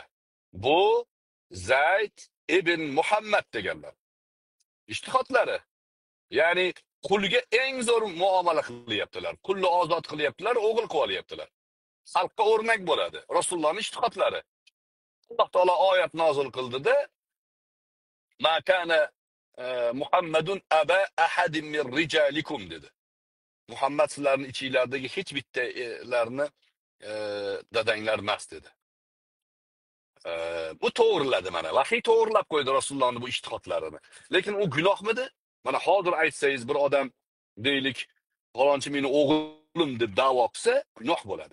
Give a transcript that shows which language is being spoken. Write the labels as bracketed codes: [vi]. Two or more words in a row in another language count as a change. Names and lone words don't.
[uz] Bu Zayd ibn Muhammad deganlar. Ijtihodlari. Ya'ni Qulga eng zo'r muomala qilyaptilar. Qulni ozod qilyaptilar, o'g'il qilib olyaptilar. Xalqqa o'rnak bo'ladi. Rasulullohning ijtihodlari. Alloh taolo oyat nozil qildida, [ar] "ما كان محمد أبا أحد من رجالكم" dedi. [uz] Muhammad sizlarning ichinglardagi hech bittalarni dadanglar emas dedi. Bu to'g'riladi mana. Vahiy to'g'rilab qo'ydi Rasulullohning bu ijtihodlarini. Lekin u gunohmidi? Mana hozir aytsangiz bir odam deylik, falonchi meni o'g'lim deb da'vo qilsa, gunoh bo'ladi.